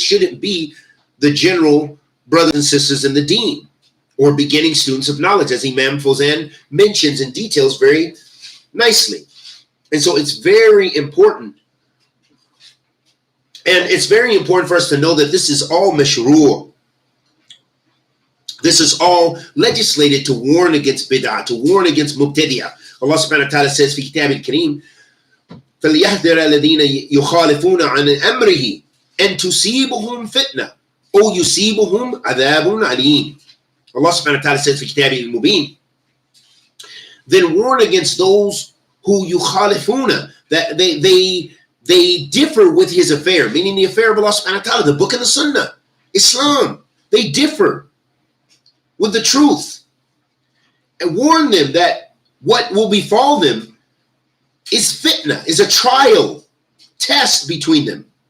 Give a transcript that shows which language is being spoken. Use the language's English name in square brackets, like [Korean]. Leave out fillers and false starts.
[English] It shouldn't be the general brothers and sisters in the deen or beginning students of knowledge, as Imam Fawzan mentions and details very nicely. And so it's very important. And it's very important for us to know that this is all mashru'. This is all legislated to warn against bid'ah, to warn against mubtadi'ah. Allah subhanahu wa ta'ala says, [Arabic] في كتاب الكريم, فَلْيَحْذَرَ الَّذِينَ يُخَالِفُونَ عَنْ أَمْرِهِ أَنْ تُصِيبُهُمْ فِتْنَةٌ أَوْ يُصِيبُهُمْ عَذَابٌ عَلِيمٌ. [English] Allah subhanahu wa ta'ala says, [Arabic] في كتابه المبين, [English] then warn against those who yukhalifuna, that they differ with his affair, meaning the affair of Allah subhanahu wa ta'ala, the book and the sunnah, Islam. They differ with the truth. And warn them that what will befall them is fitna, is a trial, test between them.